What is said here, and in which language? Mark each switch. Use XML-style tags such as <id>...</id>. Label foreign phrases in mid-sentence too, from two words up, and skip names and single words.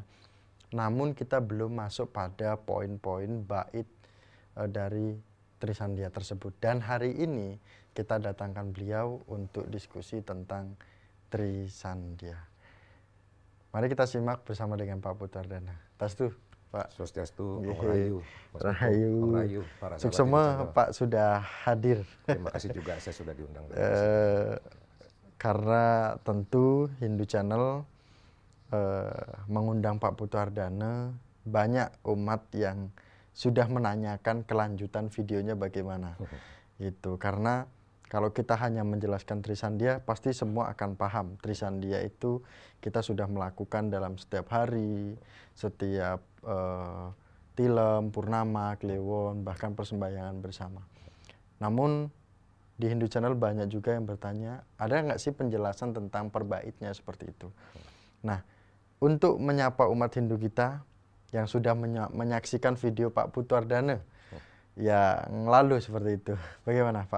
<id>Namun kita belum masuk pada poin-poin bait dari Trisandya tersebut. Dan hari ini kita datangkan beliau untuk diskusi tentang Trisandya. Mari kita simak bersama dengan Pak Putu Ardana. Tastu, Pak. Swastiastu, Nggih.</id> <sa>Om Rahayu,</sa> <id>Mas Putu, Rahayu.</id> <sa>Om Rahayu,</sa> <id>para sahabat Suksema Hindu Channel. Pak sudah hadir. Terima kasih juga saya sudah diundang. Karena tentu Hindu Channel mengundang Pak Putu Ardana, banyak umat yang sudah menanyakan kelanjutan videonya bagaimana. Gitu. Karena kalau kita hanya menjelaskan Trisandya, pasti semua akan paham. Trisandya itu kita sudah melakukan dalam setiap hari, setiap tilem, purnama, kliwon, bahkan persembahyangan bersama. Namun di Hindu Channel banyak juga yang bertanya, ada nggak sih penjelasan tentang perbaitnya seperti itu? Nah, untuk menyapa umat Hindu kita yang sudah menyaksikan video Pak Putu Ardana yang lalu seperti itu, bagaimana Pak?</id>